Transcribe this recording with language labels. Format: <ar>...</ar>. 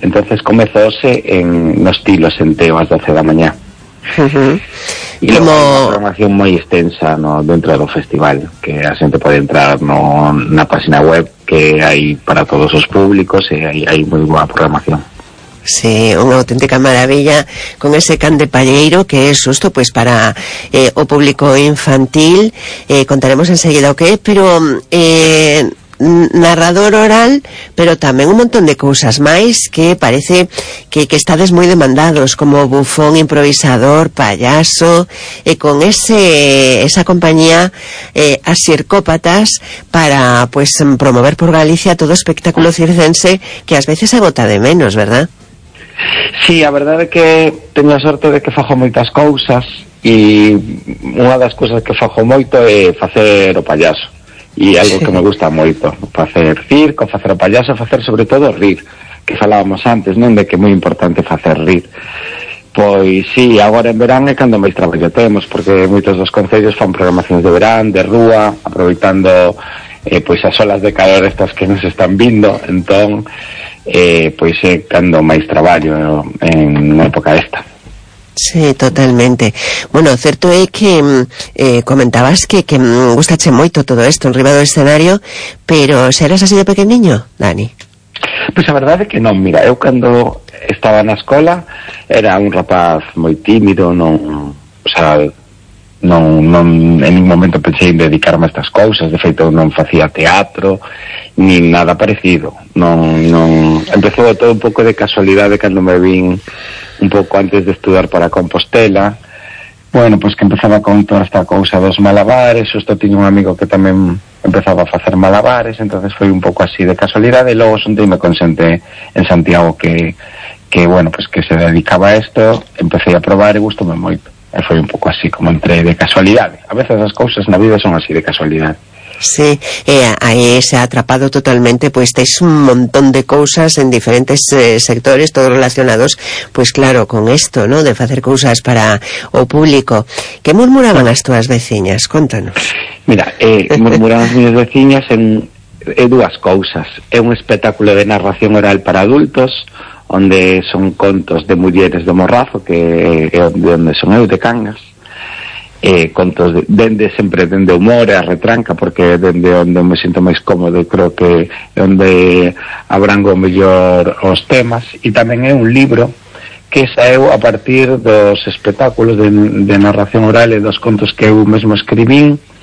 <gl>Entonces comezo hoxe en Nos Tilos, en Teo, ás 12 da mañá. E como unha programación moi extensa, no, dentro do festival, que a xente pode entrar no, na página web, que hai para todos os públicos, e hai moi boa programación.</gl> <es>Sí, una auténtica maravilla con ese Can de Palleiro, que es susto pues</es> <gl>para o público infantil.</gl> <es>Contaremos enseguida o que es, pero narrador oral, pero también un montón de cosas más, que parece que estades muy demandados, como bufón, improvisador, payaso, con esa compañía Asircópatas, para pues promover por Galicia todo espectáculo circense que a veces se agota de menos, ¿verdad?</es> <gl>Sí, a verdade é que teño a sorte de que fajo moitas cousas, e unha das cousas que fajo moito é facer o payaso, e é algo que me gusta moito, facer circo, facer o payaso, facer sobre todo rir, que falábamos antes, non, de que é moi importante facer rir. Pois sí, agora en verán é cando máis traballo temos, porque moitos dos concellos fan programacións de verán, de rúa, aproveitando pois as olas de calor estas que nos están vindo, entón pois é cando máis traballo en unha época esta. Sí, totalmente. Bueno, certo é que comentabas que gustache moito todo isto enriba do escenario, pero serás así de pequeniño, Dani? Pois a verdade é que non. Mira, eu cando estaba na escola era un rapaz moi tímido, non, o sea, non en ningún momento pensei en dedicarme a estas cousas. De feito, non facía teatro ni nada parecido. Non empezou todo un pouco de casualidade cando me vin un pouco antes de estudar para Compostela. Bueno, pois que empezaba con toda esta cousa dos malabares, xusto tiño un amigo que tamén empezaba a facer malabares, entonces foi un pouco así de casualidade, e logo xuntei me consente en Santiago que bueno, pois que se dedicaba a isto, empecé a probar e gustoume moito. E foi un pouco así como entre de casualidade. A veces as cousas na vida son así de casualidade.</gl> <es>Sí, ahí se ha atrapado totalmente, pues tenéis un montón de cosas en diferentes sectores, todos relacionados, pues claro, con esto, ¿no?, de hacer cosas</es> <gl>para o público.</gl> <es>¿Qué murmuraban las tuas veciñas? Cuéntanos. Mira, murmuraban las mis veciñas en dos cosas. Es un espectáculo de narración oral para adultos, donde son contos de mujeres de Morrazo, que de donde son eu, de Cangas.</es> <gl>Contos dende sempre dende humor e a retranca, porque dende onde me sinto máis cómodo, creo que onde abrango mellor os temas. E tamén é un libro que saeu a partir dos espectáculos de narración oral e dos contos que eu mesmo escribín.</gl>